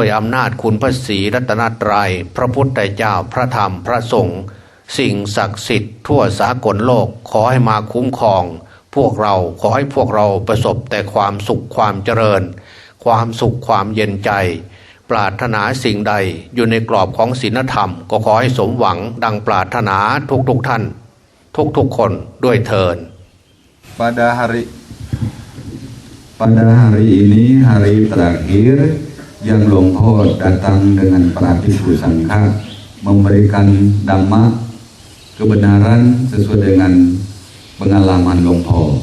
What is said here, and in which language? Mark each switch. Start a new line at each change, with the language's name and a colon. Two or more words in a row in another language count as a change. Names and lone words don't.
Thai: อำนาจคุณพระศรีรัตนตรัยพระพุทธเจ้าพระธรรมพระสงฆ์สิ่งศักดิ์สิทธิ์ทั่วสากลโลกขอให้มาคุ้มครองพวกเราขอให้พวกเราประสบแต่ความสุขความเจริญความสุขความเย็นใจปรารถนาสิ่งใดอยู่ในกรอบของศีลธรรมก็ขอให้สมหวังดังปรารถนาทุกท่านทุกคนด้วยเถิด
Indonesian: Pada hari ini hari terakhir yang Lompo datang dengan para bhikkhu sangha memberikan dhamma kebenaran sesuai dengan pengalaman Lompo.